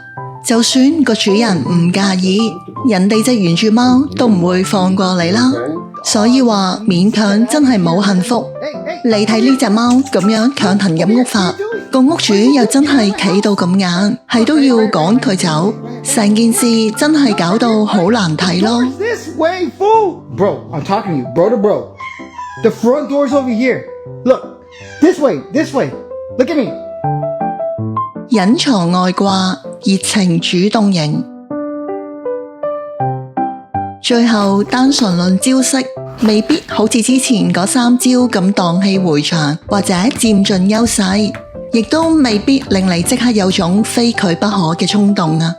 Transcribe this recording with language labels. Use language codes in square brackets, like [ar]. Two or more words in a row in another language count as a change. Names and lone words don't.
[yue] 就算個主人唔介意，人哋隻原住貓都唔會放過你啦。所以話勉強真係冇幸福。你睇呢隻貓咁樣強行入屋法，個屋主又真係企到咁硬，係都要趕佢走，成件事真係搞到好難睇咯。 [en] This way, fool! Bro, I'm talking to you, bro to bro. The front door's over here. Look, this way, this way. Look at me. [yue] 隱藏外掛，熱情主動型。最後單純論招式，未必好似之前嗰3招咁蕩氣迴腸或者佔盡優勢， 亦都未必令你即刻有種非佢不可嘅衝動啊。